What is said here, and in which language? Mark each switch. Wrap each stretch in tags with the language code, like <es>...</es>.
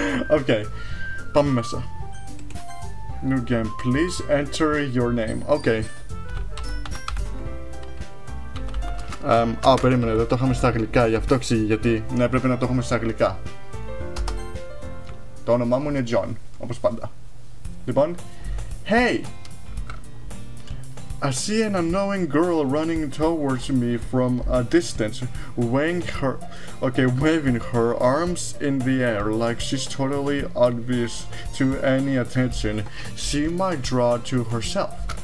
<el>Okay, πάμε μέσα.</el> <en>New game, please enter your name. Okay.</en> <el>Περίμενε, δεν το είχαμε στα αγγλικά, γι' αυτό εξηγεί γιατί. Ναι, πρέπει να το έχουμε στα αγγλικά. Το όνομά μου είναι John, όπως πάντα. Λοιπόν, hey!</el> <en>I see an unknowing girl running towards me from a distance, waving her arms in the air like she's totally oblivious to any attention she might draw to herself.</en>